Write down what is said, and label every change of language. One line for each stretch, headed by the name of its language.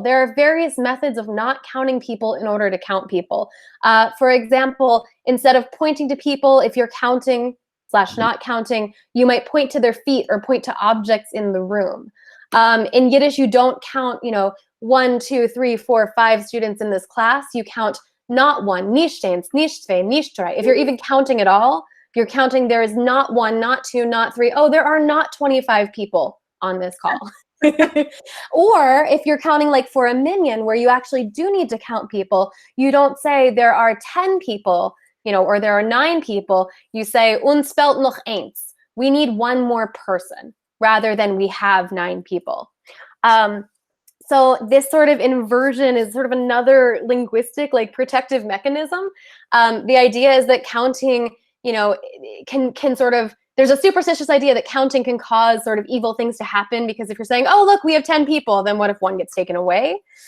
English: There are various methods of not counting people in order to count people. For example, instead of pointing to people, if you're counting / not counting, you might point to their feet or point to objects in the room. In Yiddish, you don't count, 1, 2, 3, 4, 5 students in this class. You count not one,
Yiddish: nicht eins, nicht zwei, nicht drei.
English: If you're even counting at all, you're counting there is not 1, not 2, not 3. Oh, there are not 25 people on this call. Or if you're counting like for a minyan where you actually do need to count people, you don't say there are 10 people, or there are 9 people.
Yiddish: You say uns fehlt noch eins.
English: We need one more person rather than we have 9 people. So this sort of inversion is sort of another linguistic, like protective mechanism. The idea is that counting, can sort of, there's a superstitious idea that counting can cause sort of evil things to happen, because if you're saying, oh, look, we have 10 people, then what if one gets taken away?